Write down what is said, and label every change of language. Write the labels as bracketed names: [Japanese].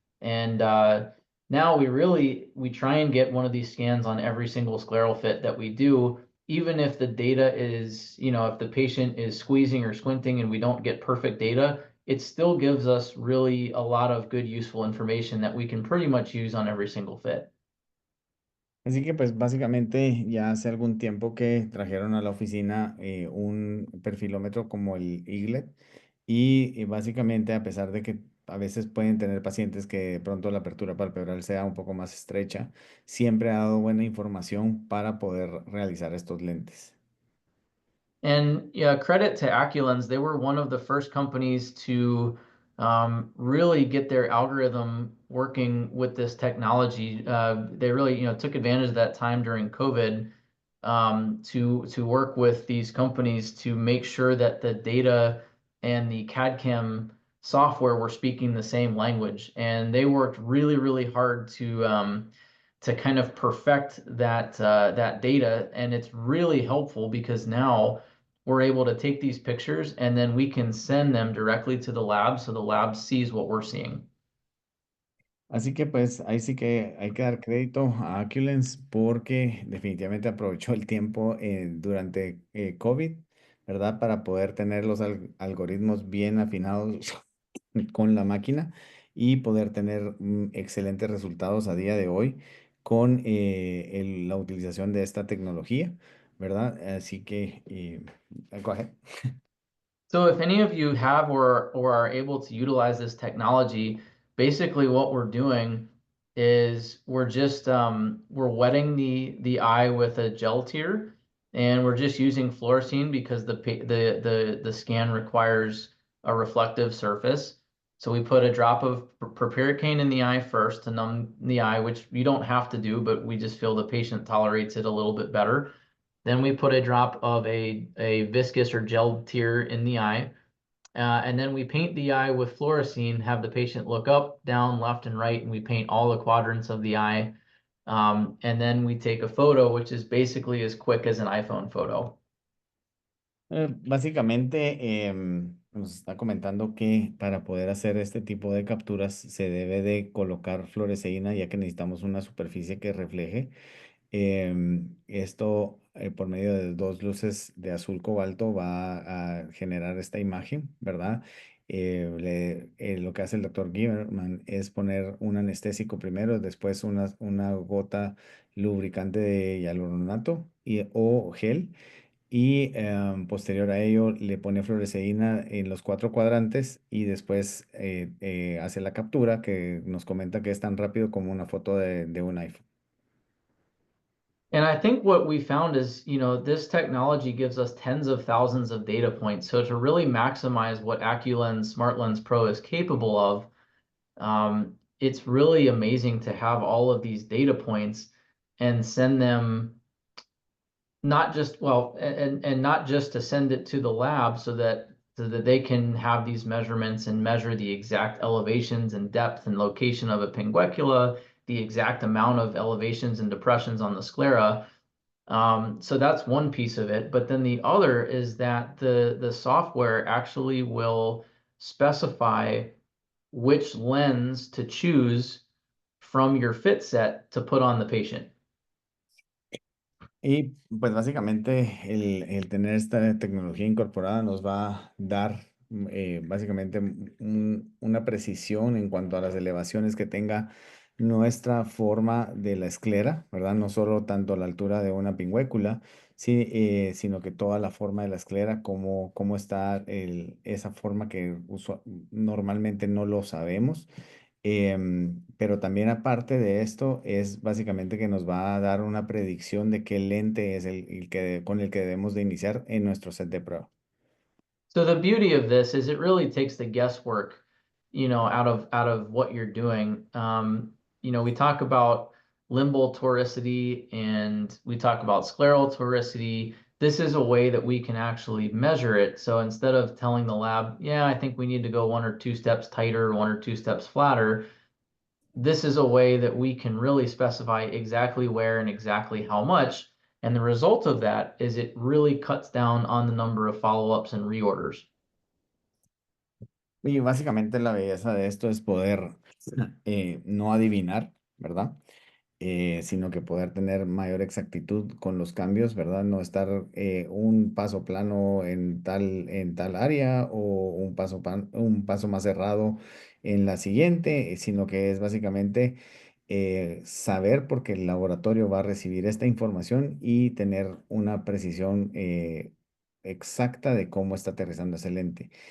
[English] And now we try and get one of these scans on every single scleral fit that we do, even if the data is, if the patient is squeezing or squinting and we don't get perfect data, it still gives us really a lot of good, useful information that we can pretty much use on every single fit. [Spanish] Así que pues básicamente ya hace algún tiempo que trajeron a la oficina un perfilómetro como el Eaglet y básicamente a pesar de que a veces pueden tener pacientes que de pronto la apertura palpebral sea un poco más estrecha, siempre ha dado buena información para poder realizar estos lentes. [English] And yeah, credit to Aculens. They were one of the first companies to really get their algorithm working with this technology. They really, took advantage of that time during COVID to work with these companies to make sure that the data and the CAD/CAM software were speaking the same language. And they worked really, really hard to kind of perfect that data, and it's really helpful because now we're able to take these pictures and then we can send them directly to the lab so the lab sees what we're seeing. [Spanish] Así que pues ahí sí que hay que dar crédito a Aculens porque definitivamente aprovechó el tiempo durante COVID, ¿verdad? Para poder tener los algoritmos bien afinados con la máquina y poder tener excelentes resultados a día de hoy con la utilización de esta tecnología, ¿verdad? Así que, [English] go ahead. So if any of you have or are able to utilize this technology, basically what we're doing is we're just we're wetting the eye with a gel tear, and we're just using fluorescein because the scan requires a reflective surface. So we put a drop of proparacaine in the eye first to numb the eye, which you don't have to do, but we just feel the patient tolerates it a little bit better. Then we put a drop of a viscous or gel tear in the eye. And then we paint the eye with fluorescein, have the patient look up, down, left, and right, and we paint all the quadrants of the eye. And then we take a photo, which is basically as quick as an iPhone photo. [Spanish] Básicamente nos está comentando que para poder hacer este tipo de capturas se debe de colocar fluoresceína ya que necesitamos una superficie que refleje. Esto por medio de dos luces de azul cobalto va a generar esta imagen, ¿verdad? Lo que hace el doctor Giverman es poner un anestésico primero, después una gota lubricante de hialuronato o gel y posterior a ello le pone fluoresceína en los cuatro cuadrantes y después hace la captura que nos comenta que es tan rápido como una foto de un iPhone. [English] And I think what we found is, this technology gives us tens of thousands of data points. So to really maximize what AccuLens SmartLens Pro is capable of, it's really amazing to have all of these data points and send them not just and not just to send it to the lab so that they can have these measurements and measure the exact elevations and depth and location of a pinguecula, the exact amount of elevations and depressions on the sclera. So that's one piece of it. But then the other is that the software actually will specify which lens to choose from your fit set to put on the patient. [Spanish] Y pues básicamente el tener esta tecnología incorporada nos va a dar básicamente una precisión en cuanto a las elevaciones que tenga nuestra forma de la esclera, ¿verdad? No solo tanto la altura de una pingüécula, sí, sino que toda la forma de la esclera, cómo está esa forma que normalmente no lo sabemos. Pero también aparte de esto, es básicamente que nos va a dar una predicción de qué lente es con el que debemos de iniciar en nuestro set de prueba. [English] So the beauty of this is it really takes the guesswork, out of what you're doing. We talk about limbal toricity and we talk about scleral toricity. This is a way that we can actually measure it. So instead of telling the lab, yeah, I think we need to go 1 or 2 steps tighter, 1 or 2 steps flatter, this is a way that we can really specify exactly where and exactly how much. And the result of that is it really cuts down on the number of follow-ups and reorders. [Spanish] Y básicamente la belleza de esto es poder no adivinar, ¿verdad? Sino que poder tener mayor exactitud con los cambios, ¿verdad? No estar un paso plano en tal área o un paso más cerrado en la siguiente, sino que es básicamente saber porque el laboratorio va a recibir esta información y tener una precisión exacta de cómo está aterrizando ese lente.